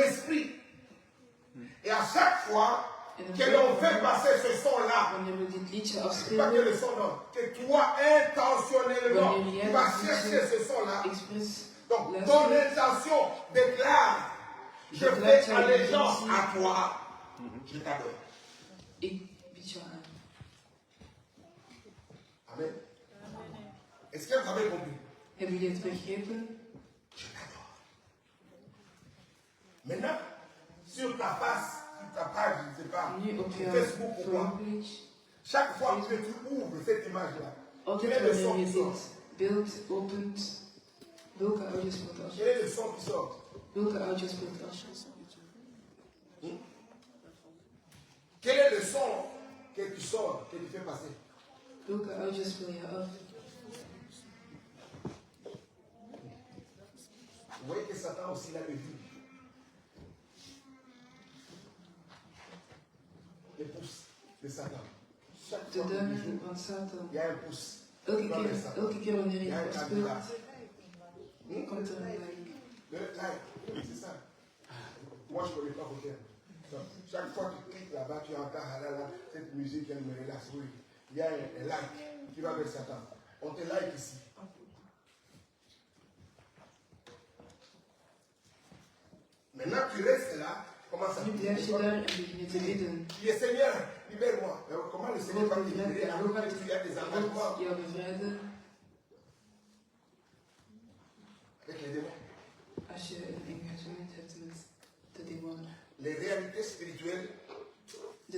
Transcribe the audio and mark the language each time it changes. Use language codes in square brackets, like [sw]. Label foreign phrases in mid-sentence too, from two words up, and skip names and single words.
[fr] l'esprit. Et à chaque fois [nl] En [fr] que l'on fait passer ce son-là, [nl] wanneer we dit liedje [fr] pas que [nl] afspelen, [fr] le son, non, que toi, intentionnellement, [nl] wanneer [fr] tu [nl] jij [fr] vas [nl] dat [fr] chercher ce [nl] liedje [fr] son-là. [nl] expres [fr] Donc, ton [nl] luistert, [fr] intention déclare, je Déclare fais ta allégeance [nl] intentie. [fr] à toi, je t'adore. [nl] ik bied jou aan. [fr] Amen. Est-ce que vous avez compris? [nl] Hebben jullie het begrepen? [fr] Je t'adore. Maintenant, sur ta face, sur ta page, je ne sais pas, [nl] Nu op [fr] sur [nl] jouw [fr] Facebook ou quoi, [nl] voorpage. [fr] chaque fois que tu ouvres cette image-là, quel [nl] Altijd [fr] est le son [nl] wanneer [fr] qui [nl] je [fr] sort? [nl] dit beeld opent, welke audio speelt af? [fr] Quel est le son qui sort? [nl] Welke audio speelt af? [fr] Quel est le son que tu sors, que tu fais passer? [nl] Welke audio speel je af? [fr] Vous voyez que Satan aussi l'a vu. Les pouces de Satan. Chaque [nl] De [fr] fois que tu [nl] duimen [fr] joues, [nl] van Satan. [fr] il y a un pouce. [nl] Elke [fr] dans le Satan. [nl] keer wanneer [fr] Il y [nl] je [fr] a un [nl] het [fr] candidat. [nl] speelt, komt er een like. [fr] Le like, c'est ça. Moi, je ne connais pas vos termes. Donc, chaque fois que tu cliques là-bas, tu entends halala, cette musique, elle me relaxe. Oui. Il y a un like qui va vers Satan. On te like ici. Maintenant, tu restes là. Comment ça [nl] Nu blijf je daar en begin je te bidden. [fr] Tu dis, Seigneur, libère-moi. Mais comment le Seigneur va [nl] God [fr] te libérer [nl] bevrijdt, [fr] alors [nl] God [fr] que tu as des engagements [nl] God jou bevrijden [fr] avec les démons? [nl] als je een engagement hebt met de demonen. [fr] Les réalités spirituelles, [nl] De